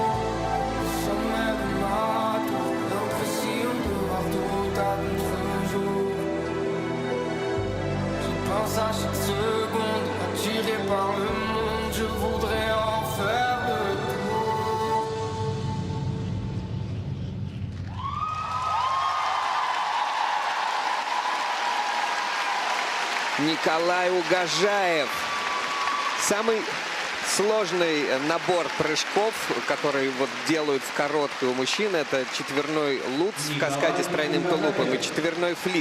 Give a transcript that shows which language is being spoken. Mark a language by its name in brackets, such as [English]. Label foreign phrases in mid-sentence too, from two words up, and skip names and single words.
[French] Au sommet de ma tour, l'impression de voir tout à contre-jour. J'y pense à chaque seconde, attiré par le monde, je voudrais en faire le tour. [Russian] Николай Угожаев. Самый сложный набор прыжков, который вот делают в короткую у мужчин, это четверной лутс в каскаде с тройным тулупом и четверной флип.